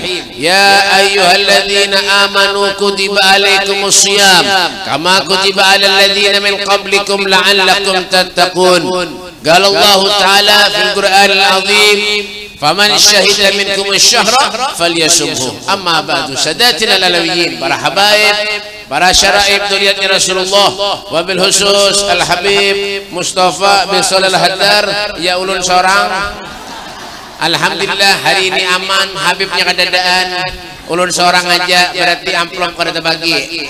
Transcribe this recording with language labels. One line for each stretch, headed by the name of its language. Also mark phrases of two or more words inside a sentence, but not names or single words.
Arabic: يا أيها الذين آمنوا كتب عليكم الصيام كما كتب على الذين من قبلكم لعلكم تتقون. قال الله تعالى في القرآن العظيم فمن شهد منكم الشهر فليصمه. أما بعد ساداتنا العلويين
Banjar: para habaib, para syaraib duriatnya Rasulullah,
Arabic: وبالخصوص
Banjar: Al Habib Mustafa bin Shalih Al Haddar ya ulun seorang. Alhamdulillah hari ini aman, Habibnya kadadaan, ulun seorang aja berarti amplop kada terbagi.